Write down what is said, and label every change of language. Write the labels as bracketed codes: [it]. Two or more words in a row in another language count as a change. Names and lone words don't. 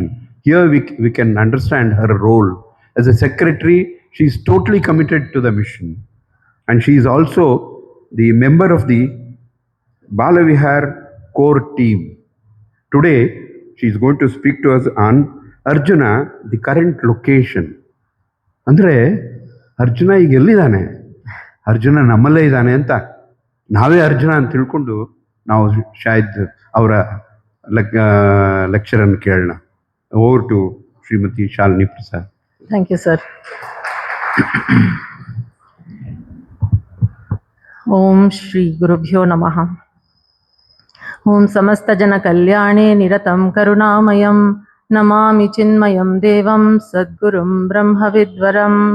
[en] Here we can understand her role. As a secretary, she is totally committed to the mission. And she is also the member of the Balavihar core team. Today, she is going to speak to us on Arjuna, the current location. [kn] ಅಂದರೆ ಅರ್ಜುನ ಈಗ ಎಲ್ಲಿದ್ದಾನೆ, ಅರ್ಜುನ ನಮ್ಮಲ್ಲೇ ಇದ್ದಾನೆ ಅಂತ ನಾವೇ ಅರ್ಜುನ ಅಂತ ತಿಳ್ಕೊಂಡು ನಾವು ಶಾಯದ್ ಅವರ ಲೆಕ್ಚರನ್ನು ಕೇಳೋಣ. [en] over to ಶ್ರೀಮತಿ ಶಾಲಿನಿ ಪ್ರಸಾದ್. thank you sir. [sa] ಓಂ ಶ್ರೀ ಗುರುಭ್ಯೋ ನಮಃ. ಓಂ ಸಮಸ್ತ ಜನ ಕಲ್ಯಾಣೇ ನಿರತಂ ಕರುಣಾಮಯಂ ನಮಾಮಿ ಚಿನ್ಮಯಂ ದೇವಂ ಸದ್ಗುರುಂ ಬ್ರಹ್ಮವಿದ್ವರಂ.